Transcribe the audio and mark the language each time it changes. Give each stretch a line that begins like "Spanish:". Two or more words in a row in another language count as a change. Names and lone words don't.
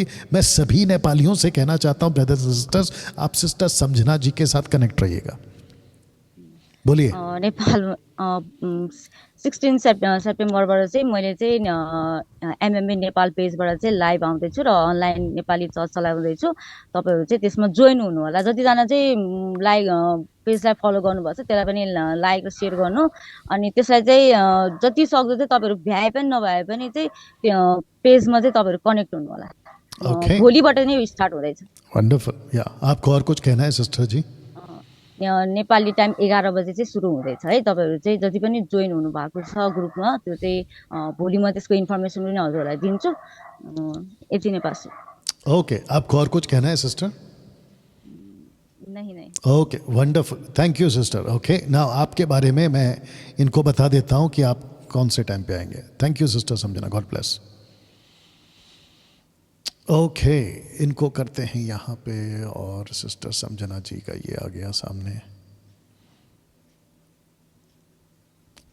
Hindi: मैं सभी नेपालियों से कहना चाहता हूँ
English: brothers and sisters,
Hindi: आप सिस्टर समझना जी के साथ कनेक्ट रहिएगा। बोलिए।
Nepali: नेपाल 16 सेप्टेम्बरबाट चाहिँ मैले चाहिँ एमएमए नेपाल पेजबाट चाहिँ लाइभ आउँदैछु र अनलाइन नेपाली चर्च चलाउँदैछु। तपाईँहरू चाहिँ त्यसमा जोइन हुनु होला। जतिजना चाहिँ पेजलाई फलो गर्नुभएको छ त्यसलाई पनि लाइक र सेयर गर्नु, अनि त्यसलाई चाहिँ जति सक्दो चाहिँ तपाईँहरू भ्याए पनि नभए पनि चाहिँ पेजमा चाहिँ तपाईँहरू कनेक्ट हुनु होला। भोलिबाट नै स्टार्ट हुँदैछ। वन्डरफुल।
Hindi: या, आपको और कुछ कहना है सिस्टर जी?
Nepali: नेपाली टाइम 11 बजे चाहिँ सुरु हुँदैछ है। तपाईँहरू चाहिँ जति पनि जोइन हुनु भएको छ ग्रुपमा, त्यो चाहिँ भोलि म त्यसको इन्फर्मेसन पनि हजुरहरूलाई दिन्छु। यति नै पास।
Hindi: ओके, आपको और कुछ कहना है सिस्टर? नहीं।
English: OK, wonderful, thank you sister. OK, now
Hindi: आपके बारे में मैं इनको बता देता हूँ कि आप कौन से टाइम पे आएंगे।
English: Thank you Sister Samjhana, God bless.
Hindi: ओके, इनको करते हैं यहाँ पे, और सिस्टर समझना जी का ये आ गया सामने।